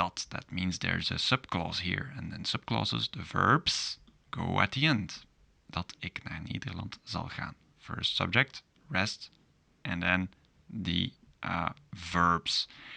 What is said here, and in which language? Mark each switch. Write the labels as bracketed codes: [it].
[en] That means there's a subclause here, and then subclauses, the verbs, go at the end. [nl] Dat ik naar Nederland zal gaan. [en] First subject, rest, and then the verbs.